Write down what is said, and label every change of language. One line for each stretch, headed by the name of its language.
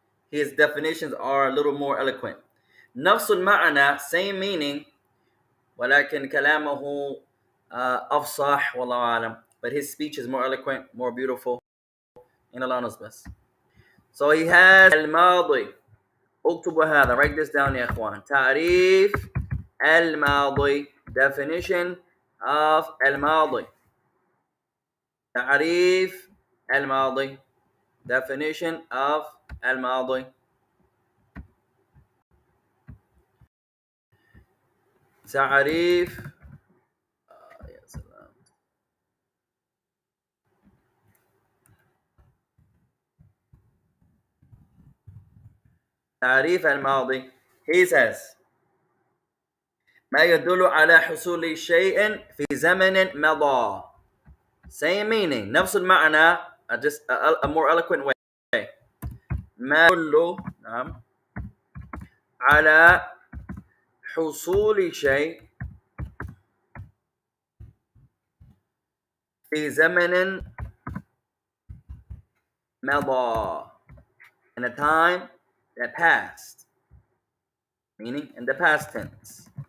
English: His definitions are a little more eloquent.
Arabic: نفس المعنى,
English: same meaning,
Arabic: ولكن كلامه أفصح والله أعلم.
English: But his speech is more eloquent, more beautiful. In Allah knows best. So he has الماضي.
Arabic: اكتبوا هذا.
English: Write this down يا إخوان.
Arabic: تعريف الماضي.
English: Definition of الماضي.
Arabic: تعريف الماضي.
English: Definition of الماضي.
Arabic: تعريف يا سلام. تعريف الماضي.
English: He says
Arabic: ما يدل على حصول شيء في زمن مضى.
English: Same meaning.
Arabic: نفس المعنى,
English: just a more eloquent way.
Arabic: ما يدل على حصول شيء في زمن مضى.
English: In a time that passed. Meaning in the past tense.